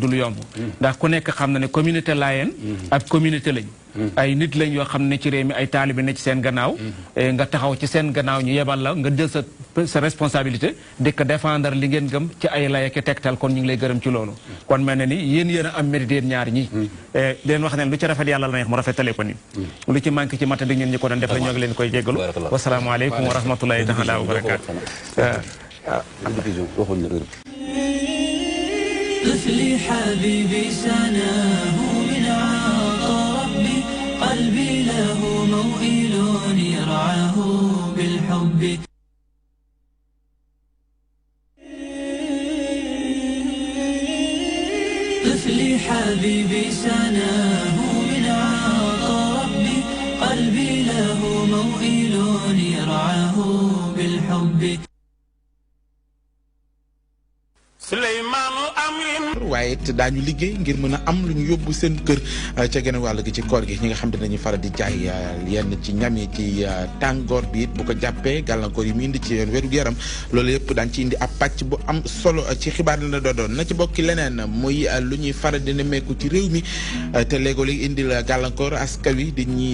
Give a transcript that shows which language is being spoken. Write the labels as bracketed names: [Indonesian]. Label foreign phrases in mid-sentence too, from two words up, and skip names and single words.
[Wolof] lu yomb ndax ku nekk xam na ne communauté Layène ab communauté lañ ay nit lañ yoo xam ne ci réew mi ay taalibe ne ci seen gannaaw nga taxaw ci seen gannaaw ñu yebal la nga jël sa responsabilité di ko défendre li ngeen gëm ci ay layeke tegtal kon ñu ngi lay gërëm ci loolu kon mel na ni yéen a am mérite yéen ñaar ñi leen wax ne lu ci rafet yàlla la neex mu rafetale ko ni lu ci manqué ci mata di ñun ñi ko doon def la ñoo ngi leen koy jéggalu [Arabic] والسلام عليكم ورحمة الله تعالى وبركاته طفلي حبيبي سناه من عطاء ربي قلبي له موئل يرعاه بالحب طفلي حبيبي سناه من عطاء ربي قلبي له موئل يرعاه بالحب [Wolof] waaye it daañu liggéey ngir mën a am lu ñu yóbbu seen kër ca geneen wàll gi ci koor gi ñi nga xam ne dañuy faral di jaay yenn ci ñam yi ci tàngoor bi it bu ko jàppee gàllankoor yi mu indi ci wéru yaram loolu yëpp daañu ci indi ab pàcc bu am solo ci xibaar la doon na ci bokki leneen muy lu ñuy faral di nemmeeku ci réew mi te léegoo léegi indil gàllankoor askan wi di ñi